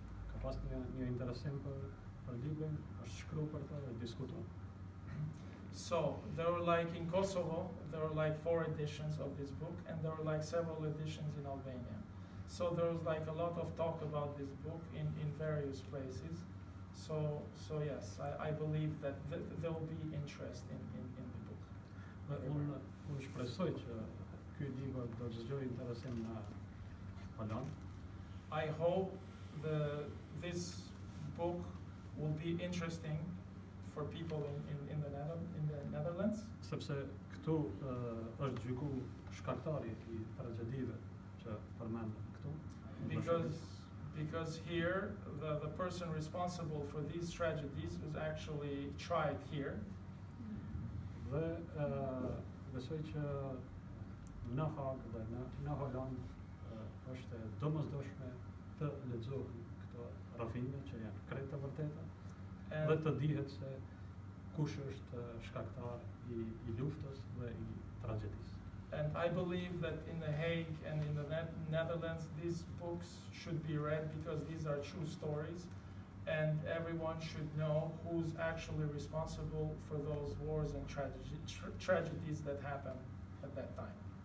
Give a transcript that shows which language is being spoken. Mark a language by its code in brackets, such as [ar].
[sq] Ka pas një interesim për librin, është shkruar për të dhe diskutuar. [en] So there were like in Kosovo, there were like 4 editions of this book, and there were like several editions in Albania. So there was like a lot of talk about this book in various places. So yes, I believe that there will be interest in the book. [sq] Unë shpresoj që ky libër do të zgjojë interesim në Holland. [en] I hope this book will be interesting for people in the Netherlands. [sq] Sepse këtu është gjykuar shkaktari I tragedive që përmendëm këtu. [en] Because here the person responsible for these tragedies was actually tried here. [sq] Dhe besoj që në Hague dhe në Holland është domosdoshme të lexohen këto rrëfime që janë krejt të vërteta dhe të dihet se kush është shkaktar I luftës dhe I tragedisë. [en] And I believe that in The Hague and in the Netherlands, these books should be read because these are true stories, and everyone should know who's actually responsible for those wars and tragedies that happened at that time.